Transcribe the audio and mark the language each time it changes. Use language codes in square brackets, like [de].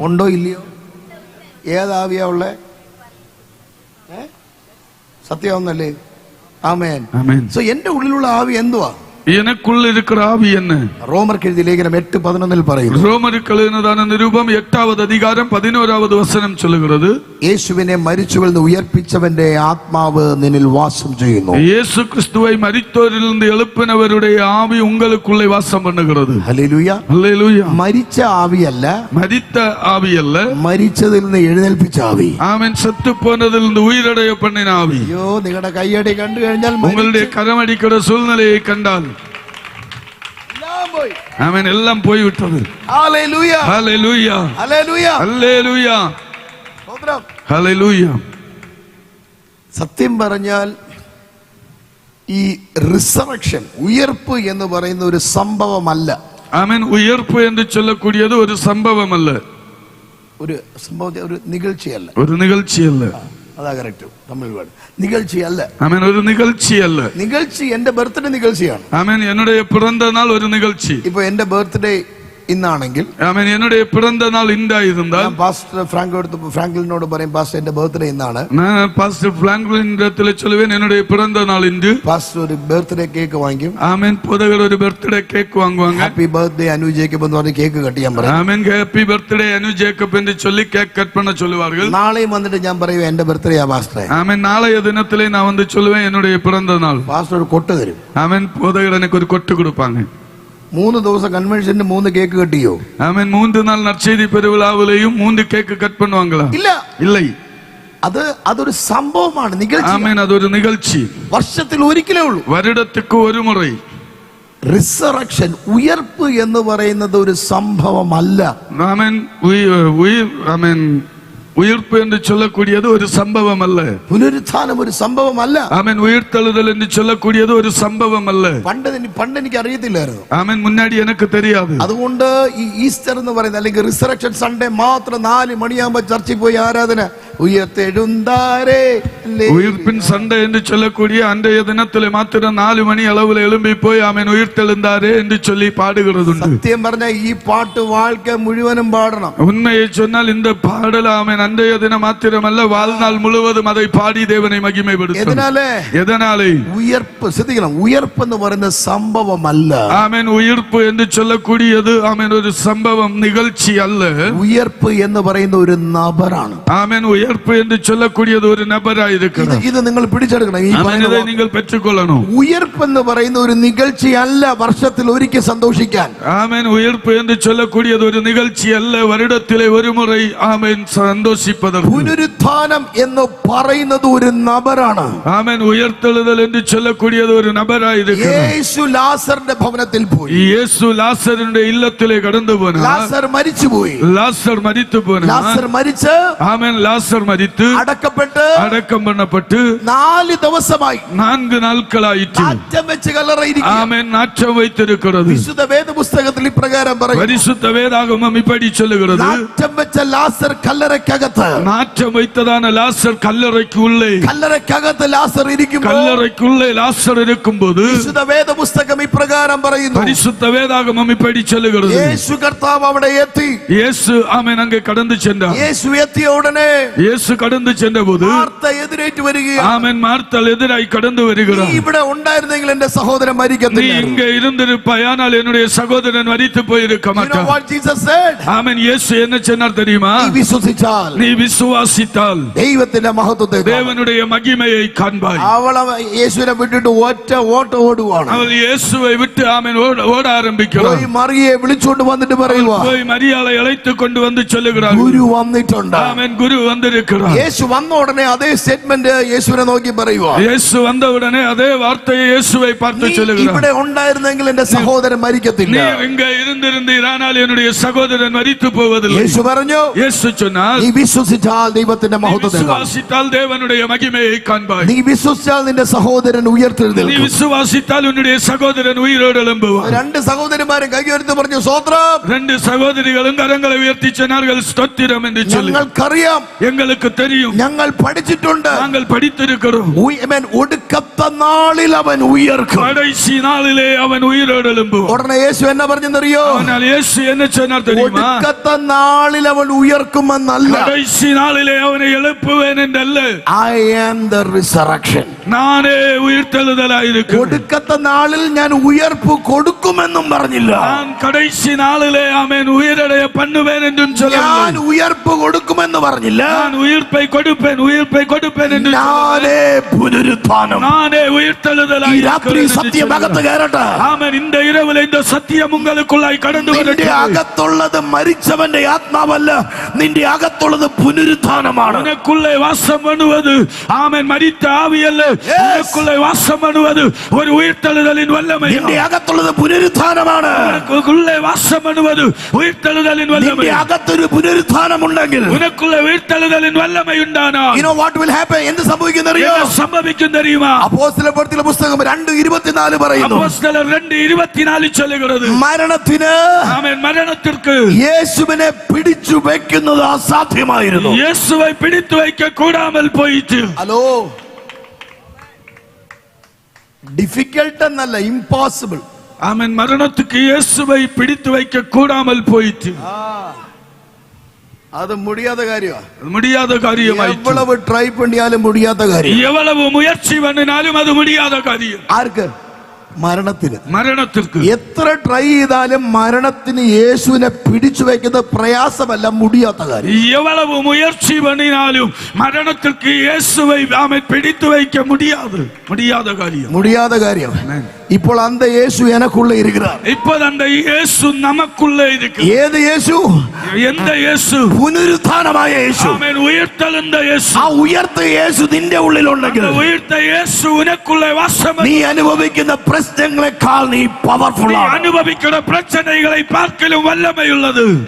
[ml] ഉണ്ടോ ഇല്ലയോ? ഏതാവിയാ ഉള്ളേ? സത്യമാവുന്നല്ലേ? ആമേൻ. [ta] ஆமென். [ml] സോ എന്റെ ഉള്ളിലുള്ള ആവി എന്തുവാ? [ta] எனக்குள் இருக்கிற ஆவி என்ன? [ml] റോമർക്ക് എഴുതിയ ലേഖനം 8:11 പറയുന്നു. [ta] ரோமருக்கு எழுதினதான நிருபம் 8வது அதிகாரம் 11வது வசனம் சொல்லுகிறது, [ml] യേശുവിനെ മരിച്ചവരിൽ നിന്ന് ഉയർപ്പിച്ചവന്റെ ആത്മാവ് നിന്നിൽ വാസം ചെയ്യുന്നു. [ta] இயேசு கிறிஸ்துவை மரித்தோரிலிருந்து எழுப்பினவருடைய ஆவி உங்களுக்குள்ளே வாசம் பண்ணுகிறது. [ml] ഹല്ലേലൂയ. [ta] அல்லேலூயா. [ml] മരിച്ച ആവിയല്ല, [ta] மரித்த ஆவி அல்ல, [ml] മരിച്ചതിൽ നിന്ന് എഴുന്നേൽപ്പിച്ച ആവി. [ta] ஆமென். செத்து போனதிலிருந்து உயிரடைய பண்ணின ஆவி. [ml] അയ്യോ, നിങ്ങളുടെ കൈയടി കണ്ടു കഴിഞ്ഞാൽ [ta] உங்களுடைய கரமடிக்கிற சூழ்நிலையை கண்டால், ஆமென், எல்லாம் போய்விட்டது. [ml] ഹല്ലേലൂയ. [ta] ஹல்லேலூயா. [ml] ഹല്ലേലൂയ. [ta] ஹல்லேலூயா. [ml] സ്തോത്രം. [ta] ஹல்லேலூயா. [ml] സത്യം പറഞ്ഞാൽ ഈ റിസറക്ഷൻ, ഉയർപ്പ് എന്ന് പറയുന്ന ഒരു സംഭവമല്ല. [ta] ஆமென். உயிர்ப்பு என்று சொல்லக்கூடியது ஒரு சம்பவம் அல்ல, [ml] ഒരു സംഭവത്തെ, ഒരു നിகழ்ச்சிയല്ല. [ta] ஒரு நிகழ்ச்சி அல்ல. [ml] അതാ [en] Correct Tamil word. [ml] നിகழ்ச்சிയല്ല. [ta] ஆமென். ஒரு நிகழ்ச்சி அல்ல. [ml] നിகழ்ச்சி എന്റെ ബർത്ത്ഡേ നിகழ்ச்சிയാണ്. [ta] ஆமென். என்னுடைய பிறந்த நாள் ஒரு நிகழ்ச்சி. [ml] ഇപ്പൊ എന്റെ ബർത്ത്ഡേ ഇന്നാണെങ്കിൽ, [ta] ஆமென், என்னுடைய பிறந்த நாள் இந்தாயிருந்தால், [ml] ഞാൻ പാസ്റ്റർ ഫ്രാങ്ക്ലിനോട് പറയും, പാസ്റ്റർ എന്റെ ബർത്ത്ഡേ ഇന്നാണ്. [ta] நான் பாஸ்டர் பிராங்க்லின் இடத்துல சொல்லுவேன், என்னுடைய பிறந்த நாள் இன்று. [ml] പാസ്റ്റർ ഒരു ബർത്ത്ഡേ കേക്ക് വാങ്ങിക്കും. [ta] ஆமென். போதகர் ஒரு பர்த்டே கேக் வாங்குவாங்க. [ml] ഹാപ്പി ബർത്ത്ഡേ അനു ജേക്കബ് എന്ന് പറഞ്ഞ് കേക്ക് കട്ട് ചെയ്യാൻ പറയും. [ta] ஆமென். ஹாப்பி பர்த்டே அனு ஜேக்கப் என்று சொல்லி கேக் கட் பண்ண சொல்லுவார்கள். [ml] നാളെയും വന്നിട്ട് ഞാൻ പറയും, എന്റെ ബർത്ത്ഡേ ആ പാസ്റ്ററെ. [ta] ஆமென். நாளைய தினத்திலே நான் வந்து சொல்லுவேன், என்னுடைய பிறந்த நாள். [ml] പാസ്റ്റർ ഒരു കൊട്ട് തരും. [ta] ஆமென். போதகர் எனக்கு ஒரு கொட்டு கொடுப்பாங்க. [ml] 3 ദിവസം കൺവെൻഷന് 3 കേക്ക് കട്ട് ചെയ്യോ? [ta] ஆமென். 3 நாள் நற்செய்தி பெருவிழாவிலேயும் 3 கேக் கட் பண்ணுவாங்களா? [ml] ഇല്ല. [ta] இல்லை. [ml] അതൊരു സംഭവമാണ്, നിகழ்ச்சி. [ta] ஆமென். அது ஒரு நிகழ்ச்சி. [ml] വർഷത്തിൽ ഒരിക്കലേ ഉള്ളൂ. [ta] வருடத்துக்கு ஒரு முறை. [ml] റിസറക്ഷൻ, ഉയർപ്പ് എന്ന് പറയുന്നത് ഒരു സംഭവമല്ല. [ta] ஆமென். ஆமென். உயிர்ப்பு என்று சொல்லக்கூடியது ஒரு சம்பவம் அல்ல. [ml] പുനരുത്ഥാനം ഒരു സംഭവമല്ല. [ta] ஆமென். உயிர்த்தெழுதல் என்று சொல்லக்கூடியது ஒரு சம்பவம் அல்ல. [ml] പണ്ട് എനിക്ക് അറിയത്തില്ലായിരുന്നു. [ta] ஆமென். முன்னாடி எனக்கு தெரியாது. [ml] അതുകൊണ്ട് ഈ ഈസ്റ്റർ എന്ന് പറയുന്നത്, അല്ലെങ്കിൽ റിസറക്ഷൻ സൺഡേ മാത്രം 4 മണിയാകുമ്പോ ചർച്ചിൽ പോയി ആരാധന, ഉയർത്തെഴുந்தாരേ, [ta] உயிர்ப்பின் சண்டை என்று சொல்லக்கூடிய அன்றைய தினத்திலே மாத்திரம் 4 மணி அளவில் எழும்பி போய் ஆமென் உயிர்த்தெழுந்தாரே என்று சொல்லி பாடுகிறது. [ml] സത്യം പറഞ്ഞാൽ ഈ പാട്ട് വാഴ്ക്ക മുഴുവനും പാടണം. [ta] உண்மையை சொன்னால் இந்த பாடல் ஆமென் அன்றைய தினம் மாத்திரமல்ல, வாழ்நாள் முழுவதும் அதை பாடி தேவனை மகிமைப்படுத்தணும். எதனாலே? [ml] ഉയർപ്പ്. ശ്രദ്ധിക്കണം, ഉയർപ്പ് എന്ന് പറയുന്ന സംഭവമല്ല. [ta] ஆமென். உயிர்ப்பு என்று சொல்லக்கூடியது ஆமென் ஒரு சம்பவம், நிகழ்ச்சி அல்ல. [ml] ഉയർപ്പ് എന്ന് പറയുന്ന ഒരു നബറാണ്. [ta] ஆமென். உயர்ப்பு என்று சொல்லக்கூடியது ஒரு நபராய் இருக்கிறது. [ml] ഇത് നിങ്ങൾ പിടിച്ചെടുക്കണം. ഈ [ta] இதை நீங்கள் பெற்றுக்கொள்ளணும். [ml] ഉയർപ്പ് എന്ന് പറയുന്ന ഒരു നിகழ்ச்சி അല്ല വർഷത്തിൽ ഒരിക്കൽ സന്തോഷിക്കാൻ. [ta] ஆமென். உயிர்ப்பு என்று சொல்லக்கூடியது ஒரு நிகழ்ச்சி அல்ல, வருடத்திலே ஒரு முறை ஆமென் சந்தோஷிப்பதற்கு. [ml] പുനരുത്ഥാനം എന്ന് പറയുന്നത് ഒരു നബറാണ്. [ta] ஆமென். உயிர்த்தெழுதல் என்று சொல்லக்கூடியது ஒரு நபராய் இருக்கிறது. [ml] യേശു ലാസറിന്റെ ഭവനത്തിൽ പോയി. [ta] இயேசு லாசருடைய இல்லத்திலே கடந்து போனார். [ml] ലാസർ മരിച്ചുപോയി. [ta] லாசர் மரித்து போனார். [ml] ലാസർ മരിച്ച്, [ta] ஆமென், லாசர் மரித்து [ml] അടക്കപ്പെട്ട്, [ta] அடக்கம் பண்ணப்பட்டு [ml] 4 ദിവസമായി, [ta] 4 நாட்களாயிற்று. [ml] നാറ്റം വെച്ച് കല്ലറയിരിക്കുക. [ta] ஆமென். நாற்றம் வைத்திருக்கிறது. [ml] വിശുദ്ധ വേദപുസ്തകത്തിൽ ഇപ്രകാരം പറയും, [ta] பரிசுத்த வேதாகமம் இப்படி சொல்லுகிறது, [ml] നാറ്റം വെച്ച ലാസർ കല്ലറയ്ക്കകത്ത്, [ta] நாற்றம் வைத்ததான லாசர் கல்லறைக்கு உள்ளே, [ml] കല്ലറയ്ക്കകത്ത് ലാസർ ഇരിക്കുമ്പോൾ, [ta] கல்லறைக்குள்ளே லாசர் இருக்கும்போது [ml] വിശുദ്ധ വേദപുസ്തകം ഇപ്രകാരം പറയുന്നു, [ta] பரிசுத்த வேதாகமம் இப்படி சொல்லுகிறது, [ml] യേശു കർത്താവ് അവിടെ എത്തി. [ta] இயேசு ஆமென் அங்கே கடந்து சென்றார். [ml] യേശു എത്തിയ ഉടനെ [ta] യേശു കടന്നു ചെന്നപോது [ml] മാർത്ത എതിരേറ്റ് വരികയാണ്. [ta] ആമേൻ മാർത്തൾ എതിരായി കടന്നു വരികയാണ്. [ml] നീ ഇവിടെ ഉണ്ടായിരുന്നെങ്കിൽ എന്റെ സഹോദരൻ നീ മരിക്കത്തില്ല. [ta] இங்கே இருந்திருப்பாயானால் என்னுடைய சகோதரன் மரித்து போயிருக்க [en] You know [ta] மாட்டான். [en] what Jesus said? [ta] ஆமென். இயேசு என்ன சொன்னார் தெரியுமா? [ml] നീ വിശ്വസിച്ചാൽ [ta] நீ விசுவாசித்தால் [ml] ദൈവത്തിന്റെ മഹത്വത്തെ കാണും. [ta] தேவனுடைய மகிமையை காண்பாய். [ml] അവൾ യേശുവിനെ വിട്ടിട്ട് ഒറ്റ ഓട്ടം ഓടുവാണ്. [ta] அவள் இயேசுவை விட்டு ஆமென் ஓட ஆரம்பிக்கிறாள். [ml] പോയി മറിയെ വിളിച്ചോണ്ട് വന്നിട്ട് പറയുവാ, [ta] போய் மரியாளை அழைத்து கொண்டு வந்து சொல்லுகிறாள், [ml] ഗുരു വന്നിട്ടുണ്ട്. [ta] ஆமென், குரு வந்திருக்கிறார். [ml] യേശു വന്ന ഉടനെ അതേ സ്റ്റേറ്റ്മെന്റ് യേശുവിനെ നോക്കി പറയുവാ, [ta] இயேசு வந்த உடனே அதே வார்த்தையை இயேசுவை பார்த்து [ml] നീ [ta] சொல்லுகிறார், [ml] ഇവിടെ ഉണ്ടായിരുന്നെങ്കിൽ എന്റെ സഹോദരൻ മരിക്കത്തില്ല. [ta] நீ இங்கே இருந்திருந்தால் என்னுடைய சகோதரன் மரித்து போவதில்லை. [ml] യേശു പറഞ്ഞു, [ta] இயேசு சொன்னார், [ml] നീ വിശ്വസിച്ചാൽ ദൈവത്തിന്റെ [ta] நீ [ml] മഹത്വത്തെ കാണും. [ta] விசுவாசித்தால் தேவனுடைய மகிமையை காண்பாய். [ml] നീ വിശ്വസിച്ചാൽ നിന്റെ സഹോദരൻ [ta] நீ [ml] ഉയർത്തെഴുന്നേൽക്കും. [ta] விசுவாசித்தால் உன்னுடைய சகோதரன் உயிரோடு எழும்புவான். [ml] രണ്ട് സഹോദരന്മാരും കൈയുയർത്തി പറഞ്ഞു, സ്തോത്രം. [ta] ரெண்டு சகோதரிகளும் கரங்களை உயர்த்தி சொன்னார்கள், ஸ்தோத்திரம் என்று சொல்லி. [ml] ഞങ്ങൾക്കറിയാം, [ta] எங்களுக்கு தெரியும், [ml] ഞങ്ങൾ പഠിച്ചിട്ടുണ്ട്, [ta] நாங்கள் படித்திருக்கிறோம், [ml] ഒടുക്കത്തെ നാളിൽ അവൻ ഉയർക്കും. [ta] கடைசி நாளிலே அவன் உயிரோடு எழும்புவான். [ml] ഉടനെ യേശു എന്നാ പറഞ്ഞെന്നറിയോ? [ta] ஆனால் இயேசு என்ன சொன்னார் தெரியுமா? [ml] ഒടുക്കത്തെ നാളിൽ അവൻ ഉയർക്കുമെന്നല്ല, [ta] கடைசி நாளிலே அவனை எழுப்புவேன் என்றல்ல, [en] I am the resurrection. [ta] நானே உயிர்த்தெழுதலாயிருக்கிறேன். [ml] ഒടുക്കത്തെ നാളിൽ ഞാൻ ഉയർപ്പ് കൊടുക്കുമെന്നും പറഞ്ഞില്ല, [ta] நான் கடைசி நாளிலே ஆமென் உயிரடைய பண்ணுவேன் என்றும் [ml] ഞാൻ [ta] சொல்லவில்லை. [ml] ഉയർപ്പ് കൊടുക്കുമെന്ന് പറഞ്ഞില്ല, [ta] நான் உயிர்ப்பை கொடுப்பேன் என்று [ml] ഞാനേ പുനരുത്ഥാനം. [ta] நானே [ml] ഈ രാത്രി [ta] உயிர்த்தெழுதலாயிருக்கிறேன் [ml] സത്യം [ta] என்று [ml] അകത്ത് കയറട്ടെ. [ta] ஆமென். இந்த இரவில் இந்த சத்தியம் உங்களுக்குள்ளாய் கடந்து [ml] നിന്റെ [ta] வரட்டும். [ml] അകത്തുള്ളത് മരിച്ചവന്റെ ആത്മാവല്ല, നിന്റെ അകത്തുള്ളത് പുനരുത്ഥാനമാണ്. [ta] உனக்குள்ளே வாசம் பண்ணுவது ஆமென் மரித்த ஆவி அல்ல, உனக்குள்ளே வாசம் பண்ணுவது ஒரு உயிர்த்தெழுதலின் வல்லமை. [ml] നിന്റെ അകത്തുള്ളത് പുനരുത്ഥാനമാണ്. [ta] உனக்குள்ளே வாசம் பண்ணுவது உயிர்த்தெழுதலின் வல்லமை. [ml] നിന്റെ അകത്തൊരു പുനരുത്ഥാനമുണ്ടെങ്കിൽ [ta] உனக்குள்ளே உயிர்த்தெழுதலின் வல்லமை உண்டானால் [en] you know what will happen? [ml] എന്ത് സംഭവിക്കുന്നറിയോ? [ta] என்ன சம்பவிக்கும் தெரியுமா? [ml] അപ്പോസ്തലപ്രവൃത്തിയിലെ പുസ്തകം 2:24 പറയുന്നു, [ta] அப்போஸ்தலர் 2:24 சொல்லுகிறது, [ml] മരണത്തിന് [ta] ஆமென், மரணத்திற்கு [ml] യേശുവിനെ പിടിച്ചു വെക്കുന്നത് അസാധ്യമായിരുന്നു. [ta] இயேசுவை பிடித்து வைக்க கூடாமல் போயிற்று. [ml] ഹലോ, ഡിഫിക്കൽട്ട് എന്നല്ല, ഇംപോസിബിൾ. [ta] ஆமென். மரணத்துக்கு இயேசுவை பிடித்து வைக்க கூடாமல் போயிற்று. [ml] അത് മുടിയാത്ത കാര്യമാണ്. [ta] முடியாத காரியமாயிற்று. എவ்வளவு [ml] ട്രൈ പണിയാലും മുടിയാത്ത കാര്യം. [ta] எவ்வளவு முயற்சி பண்ணினாலும் அது முடியாத காரியம். [ml] ആർക്ക്? മരണത്തിന്. [ta] மரணத்திற்கு [ml] എത്ര ട്രൈ ചെയ്താലും മരണത്തിന് യേശുവിനെ പിടിച്ചു വെക്കുന്നത് പ്രയാസമല്ല, മുടിയാത്ത കാര്യം. [ta] எவ்வளவு முயற்சி பண்ணினாலும் மரணத்திற்கு இயேசுவை ஆமென் பிடித்து வைக்க முடியாத காரியம். [ml] മുടിയാത്ത കാര്യം. ഇപ്പോൾ [ta] അന്ത യേശു എനക്കുള്ള [ml] ഇരിക്കുകയാണ്. [ta] இப்போது அந்த இயேசு நமக்குள்ளே இருக்கு. [ml] ഏത് യേശു? [ta] எந்த இயேசு? [ml] പുനരുത്ഥാനമായ യേശു. [ta] ஆமென். உயிர்த்தெழுந்த இயேசு. [ml] ആ ഉയർത്ത യേശു നിന്റെ ഉള്ളിലുണ്ടെങ്കിൽ [ta] அந்த உயிர்த்த இயேசு உனக்குள்ளே வாசம் [ml] നീ അനുഭവിക്കുന്ന പ്രശ്നങ്ങളെക്കാൾ നീ പവർഫുൾ ആണ്. [ta] அனுபவிக்கிற பிரச்சனைகளை பார்க்கலும் வல்லமை உள்ளது.